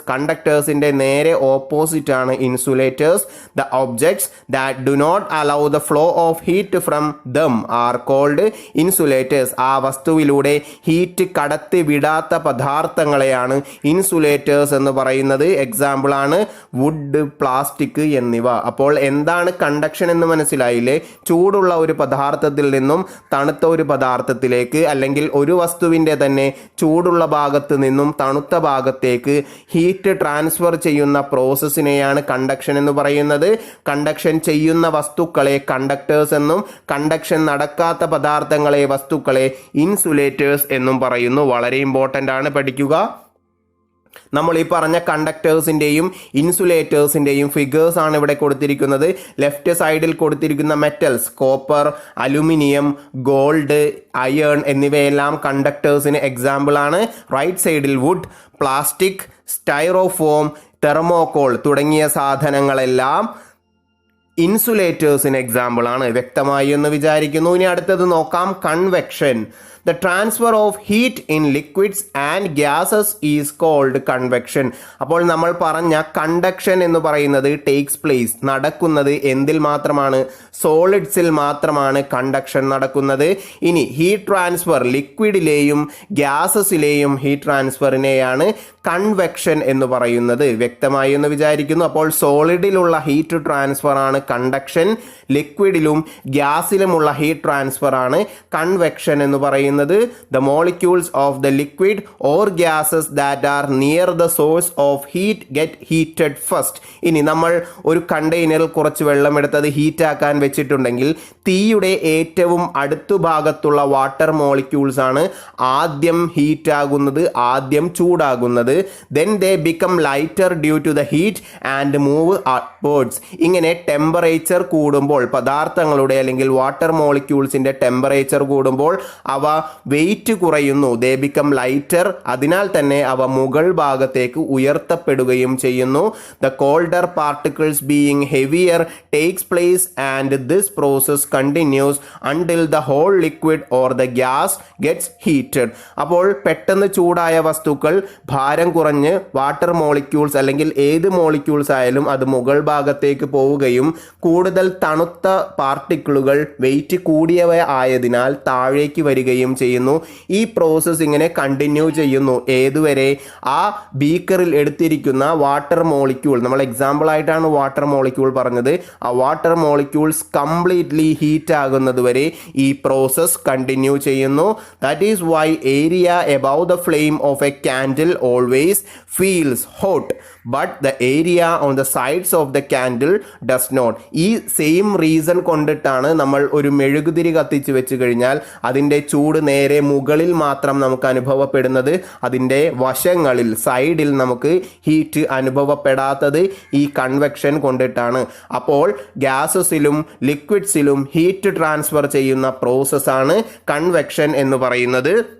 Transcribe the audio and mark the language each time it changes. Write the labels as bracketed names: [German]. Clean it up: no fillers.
[Malayalam] കണ്ടക്ടേഴ്സിൻ്റെ നേരെ ഓപ്പോസിറ്റ് ആണ് insulators. [English] The objects that do not allow the flow of heat from them are called insulators. [Malayalam] ആ വസ്തുവിലൂടെ heat കടത്തി വിടാത്ത പദാർത്ഥങ്ങളെയാണ് insulators എന്ന് പറയുന്നത്. Example ആണ് വുഡ്, പ്ലാസ്റ്റിക് എന്നിവ. അപ്പോൾ എന്താണ് കണ്ടക്ഷൻ എന്ന് മനസ്സിലായില്ലേ? ചൂടുള്ള ഒരു പദാർത്ഥത്തിൽ നിന്നും തണുത്ത ഒരു പദാർത്ഥത്തിലേക്ക്, അല്ലെങ്കിൽ ഒരു വസ്തുവിൻ്റെ തന്നെ ചൂടുള്ള ഭാഗത്ത് നിന്നും തണുത്ത ഭാഗത്തേക്ക് ഹീറ്റ് ട്രാൻസ്ഫർ ചെയ്യുന്ന പ്രോസസ്സിനെയാണ് കണ്ടക്ഷൻ എന്ന് പറയുന്നത്. കണ്ടക്ഷൻ ചെയ്യുന്ന വസ്തുക്കളെ കണ്ടക്ടേഴ്സ് എന്നും കണ്ടക്ഷൻ നടക്കാത്ത പദാർത്ഥങ്ങളെ, വസ്തുക്കളെ ഇൻസുലേറ്റേഴ്സ് എന്നും പറയുന്നു. വളരെ ഇമ്പോർട്ടൻ്റ് ആണ്, പഠിക്കുക. നമ്മൾ ഈ പറഞ്ഞ കണ്ടക്ടേഴ്സിൻ്റെയും ഇൻസുലേറ്റേഴ്സിൻ്റെയും ഫിഗേഴ്സ് ആണ് ഇവിടെ കൊടുത്തിരിക്കുന്നത്. ലെഫ്റ്റ് സൈഡിൽ കൊടുത്തിരിക്കുന്ന metals copper, aluminium, gold, iron എന്നിവയെല്ലാം കണ്ടക്ടേഴ്സിന് എക്സാമ്പിൾ ആണ്. റൈറ്റ് സൈഡിൽ വുഡ്, പ്ലാസ്റ്റിക്, സ്റ്റൈറോഫോം, തെർമോകോൾ തുടങ്ങിയ സാധനങ്ങളെല്ലാം ഇൻസുലേറ്റേഴ്സിന് എക്സാമ്പിൾ ആണ്. വ്യക്തമായി എന്ന് വിചാരിക്കുന്നു. ഇനി അടുത്തത് നോക്കാം, convection. [English] The transfer of heat in liquids and gases is called convection. [Malayalam] അപ്പോൾ നമ്മൾ പറഞ്ഞ കണ്ടക്ഷൻ എന്ന് പറയുന്നത് [English] takes place, [Malayalam] നടക്കുന്നത് എന്തിൽ മാത്രമാണ്? സോളിഡ്സിൽ മാത്രമാണ് കണ്ടക്ഷൻ നടക്കുന്നത്. ഇനി ഹീറ്റ് ട്രാൻസ്ഫർ, ലിക്വിഡിലെയും ഗ്യാസസിലെയും ഹീറ്റ് ട്രാൻസ്ഫറിനെയാണ് കൺവെക്ഷൻ എന്ന് പറയുന്നത്. വ്യക്തമായി എന്ന് വിചാരിക്കുന്നു. അപ്പോൾ സോളിഡിലുള്ള ഹീറ്റ് ട്രാൻസ്ഫർ ആണ് കണ്ടക്ഷൻ, ലിക്വിഡിലും ഗ്യാസിലുമുള്ള ഹീറ്റ് ട്രാൻസ്ഫർ ആണ് കൺവെക്ഷൻ എന്ന് പറയുന്നത്. [English] The molecules of the liquid or gases that are near the source of heat get heated first. [Malayalam] ഇനി നമ്മൾ ഒരു കണ്ടെയ്നറിൽ കുറച്ച് വെള്ളം എടുത്തത് ഹീറ്റ് ആക്കാൻ വെച്ചിട്ടുണ്ടെങ്കിൽ തീയുടെ ഏറ്റവും അടുത്ത ഭാഗത്തുള്ള വാട്ടർ മോളിക്യൂൾസ് ആണ് ആദ്യം ഹീറ്റ് ആകുന്നത്, ആദ്യം ചൂടാകുന്നത്. [English] Then they become lighter due to the heat and move upwards. [Malayalam] ഇങ്ങനെ ടെമ്പറേച്ചർ കൂടുമ്പോൾ, പദാർത്ഥങ്ങളുടെ അല്ലെങ്കിൽ വാട്ടർ മോളിക്യൂൾസിൻ്റെ ടെമ്പറേച്ചർ കൂടുമ്പോൾ അവ വെയിറ്റ് കുറയുന്നു. [English] They become lighter. [Malayalam] അതിനാൽ തന്നെ അവ മുകൾ ഭാഗത്തേക്ക് ഉയർത്തപ്പെടുകയും ചെയ്യുന്നു. [English] The colder particles being heavier takes place and this process continues until the whole liquid or the gas gets heated. [Malayalam] അപ്പോൾ പെട്ടെന്ന് ചൂടായ വസ്തുക്കൾ ഭാരം കുറഞ്ഞ് വാട്ടർ മോളിക്യൂൾസ് അല്ലെങ്കിൽ ഏത് മോളിക്യൂൾസ് ആയാലും അത് മുകൾ ഭാഗത്തേക്ക് പോവുകയും കൂടുതൽ തണുത്ത പാർട്ടിക്കിളുകൾ വെയിറ്റ് കൂടിയവ ആയതിനാൽ താഴേക്ക് വരികയും ചെയ്യുന്നു. ഈ പ്രോസസ്സ് ഇങ്ങനെ കണ്ടിന്യൂ ചെയ്യുന്നു. ഏതുവരെ? ആ ബീക്കറിൽ എടുത്തിരിക്കുന്ന വാട്ടർ മോളിക്യൂൾ, നമ്മൾ എക്സാമ്പിൾ ആയിട്ടാണ് വാട്ടർ മോളിക്യൂൾ പറഞ്ഞത്, ആ വാട്ടർ മോളിക്യൂൾസ് കംപ്ലീറ്റ്ലി ഹീറ്റ് ആകുന്നത് വരെ ഈ പ്രോസസ്സ് കണ്ടിന്യൂ ചെയ്യുന്നു. [English] That is why area above the flame of a candle always feels hot, but the area on the sides of the candle does not. [Malayalam] ഈ same reason കൊണ്ടിട്ടാണ് നമ്മൾ ഒരു മെഴുകുതിരി കത്തിച്ച് വെച്ച് കഴിഞ്ഞാൽ അതിൻ്റെ ചൂട് നേരെ മുകളിൽ മാത്രം നമുക്ക് അനുഭവപ്പെടുന്നത്, അതിൻ്റെ വശങ്ങളിൽ സൈഡിൽ നമുക്ക് ഹീറ്റ് അനുഭവപ്പെടാത്തത് ഈ കൺവെക്ഷൻ കൊണ്ടിട്ടാണ്. അപ്പോൾ ഗ്യാസസിലും ലിക്വിഡ്സിലും ഹീറ്റ് ട്രാൻസ്ഫർ ചെയ്യുന്ന പ്രോസസ്സാണ് കൺവെക്ഷൻ എന്ന് പറയുന്നത്.